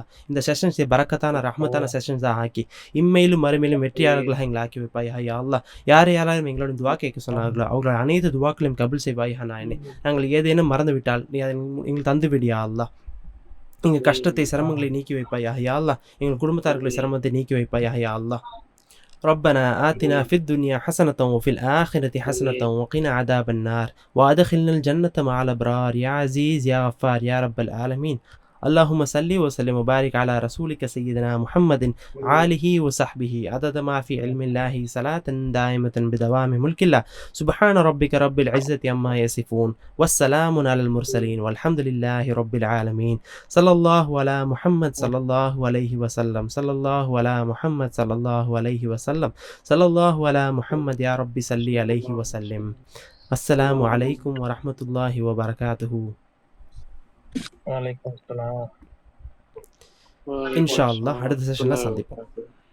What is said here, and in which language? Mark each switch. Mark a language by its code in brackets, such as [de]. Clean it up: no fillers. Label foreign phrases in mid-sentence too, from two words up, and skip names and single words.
[ta] இந்த செஷன்ஸை பரக்கத்தான ரஹ்மத்தான செஷன்ஸாக ஆக்கி இம்மையிலும் மறுமையிலும் வெற்றியாளர்களாக எங்களை ஆக்கி வைப்பாயா [ar] يا الله. [ta] யாரையாரும் எங்களோட துவா கேட்க சொன்னார்களோ அவர்களோட அனைத்து துவாக்களையும் கபுல் செய்வாயா நாயனே. நாங்கள் ஏதேனும் மறந்துவிட்டால் நீ அதை எங்கள் தந்து விடியா அல்லாஹ். எங்கள் கஷ்டத்தை சிரமங்களை நீக்கி வைப்பாயா [ar] يا الله. [ta] எங்கள் குடும்பத்தார்களை சிரமத்தை நீக்கி வைப்பாயா [ar] يا الله. ربنا آتنا في الدنيا حسنة وفي الآخرة حسنة وقنا عذاب النار وأدخلنا الجنة مع الأبرار يا عزيز يا غفار يا رب العالمين. اللهم صل وسلم وبارك على رسولك سيدنا محمد آله وصحبه عدد ما في علم الله صلاة دائمة بدوام ملك الله. سبحان ربك رب العزة عما يصفون والسلام على المرسلين والحمد لله رب العالمين. صلى الله على محمد صلى الله عليه وسلم. صلى الله على محمد صلى الله عليه وسلم. صلى الله على محمد يا رب صل عليه وسلم. السلام عليكم ورحمة الله وبركاته. وعليكم السلام. إن شاء الله [ta] அடுத்த செஷன்ல சந்திப்போம்.